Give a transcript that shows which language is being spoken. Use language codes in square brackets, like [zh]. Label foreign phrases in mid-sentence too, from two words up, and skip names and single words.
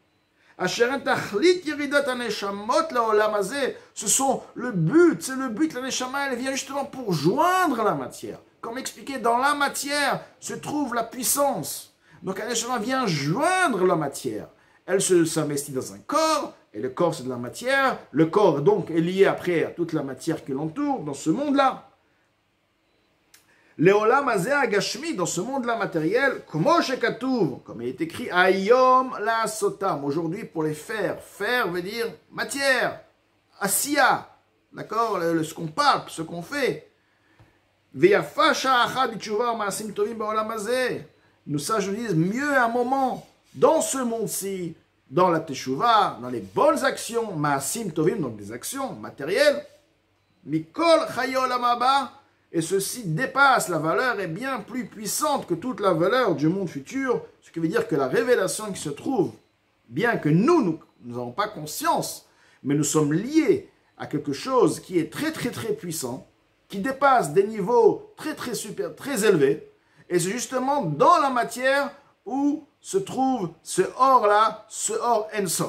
[fr] Ce sont le but, c'est le but, la neshama, elle vient justement pour joindre la matière. Comme expliqué, dans la matière se trouve la puissance. Donc la neshama vient joindre la matière. Elle s'investit dans un corps, et le corps c'est de la matière. Le corps donc est lié après à toute la matière qui l'entoure dans ce monde-là. [he] לעולם הזה הגשמי, [fr] dans ce monde-là matériel, comme il est écrit, [he] היום לעשותם, [fr] aujourd'hui pour les faire. Faire veut dire matière, asiya, d'accord, ce qu'on parle, ce qu'on fait. [he] ויפה שעה בתשובה מעשים טובים בעולם הזה. [fr] Nous sages nous disent, mieux un moment dans ce monde-ci, dans la teshuva, dans les bonnes actions, [he] מעשים טובים, [fr] donc des actions matérielles, [he] מכל חיי עולם הבא. [fr] Et ceci dépasse, la valeur est bien plus puissante que toute la valeur du monde futur, ce qui veut dire que la révélation qui se trouve, bien que nous n'avons pas conscience, mais nous sommes liés à quelque chose qui est très très très puissant, qui dépasse des niveaux très très super, très élevés, et c'est justement dans la matière où se trouve ce or-là, ce [he] אור אינסוף.